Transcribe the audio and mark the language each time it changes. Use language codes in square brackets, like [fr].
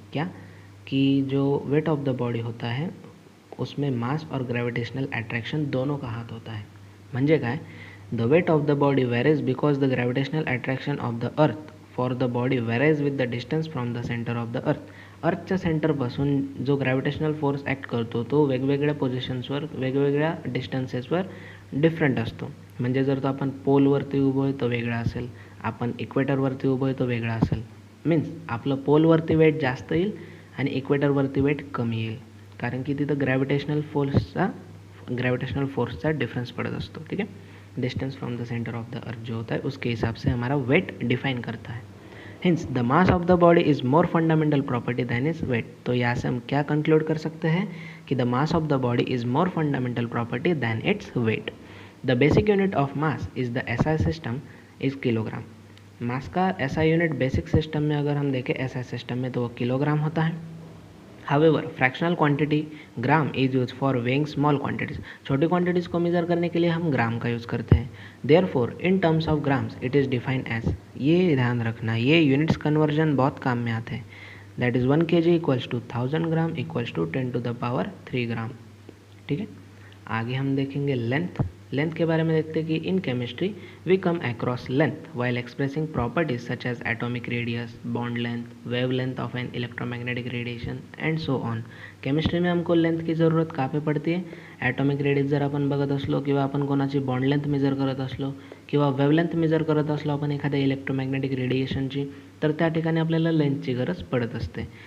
[hi] क्या कि जो वेट ऑफ द बॉडी होता है उसमें मास और ग्रेविटेशनल अट्रैक्शन दोनों का हाथ होता है. [mr] म्हणजे काय, [en] The weight of the body varies because the gravitational attraction of the earth for the body varies with the distance from the centre of the earth. [mr] अर्थच्या सेंटरपासून जो ग्रॅव्हिटेशनल फोर्स ॲक्ट करतो तो वेगवेगळ्या पोझिशन्सवर वेगवेगळ्या डिस्टन्सेसवर डिफरंट असतो. म्हणजे जर तो आपण पोलवरती उभं आहे तो वेगळा असेल, आपण इक्वेटरवरती उभं आहे तो वेगळा असेल. मीन्स आपलं पोलवरती वेट जास्त येईल आणि इक्वेटरवरती वेट कमी येईल, कारण की तिथं ग्रॅव्हिटेशनल फोर्सचा डिफरेंस पड़ता असतो. [hi] ठीक है, [en] distance from the centre of the earth [hi] जो होता है उसके हिसाब से हमारा वेट डिफाइन करता है. [en] Hence the mass of the body is more fundamental property than is weight. [hi] तो यहाँ से हम क्या कंक्लूड कर सकते हैं कि [en] The mass of the body is more fundamental property than its weight. The basic unit of mass is the SI system is kilogram. [hi] मास का एसआई यूनिट बेसिक सिस्टम में अगर हम देखें एसआई सिस्टम में तो वो किलोग्राम होता है. [en] However, fractional quantity gram is use for weighing small quantities. [hi] छोटी क्वांटिटीज़ को मेज़र करने के लिए हम ग्राम का यूज़ करते हैं. [en] Therefore in terms of grams it is defined as. [hi] ये ध्यान रखना, ये यूनिट्स कन्वर्जन बहुत काम में आते हैं. [en] That is 1 kg equals to 1000 gram equals to 10⁻³ gram. [hi] ठीक है, आगे हम देखेंगे लेंथ. लेंथ के बारे में देखते हैं कि [en] In chemistry we come across length while expressing properties such as atomic radius, bond length, wave length of an electromagnetic radiation and so on. [hi] Chemistry में हमको लेंथ की ज़रूरत का पे पडते. [mr] ॲटॉमिक रेडियस जर आपण बघत असलो किंवा आपण कोणाची बॉन्ड लेंथ मेजर करत असलो किंवा वेवलेंथ मेजर करत असलो आपण एखाद्या इलेक्ट्रोमॅग्नेटिक रेडिएशनची, तर त्या ठिकाणी आपल्याला लेंथची गरज पडत असते.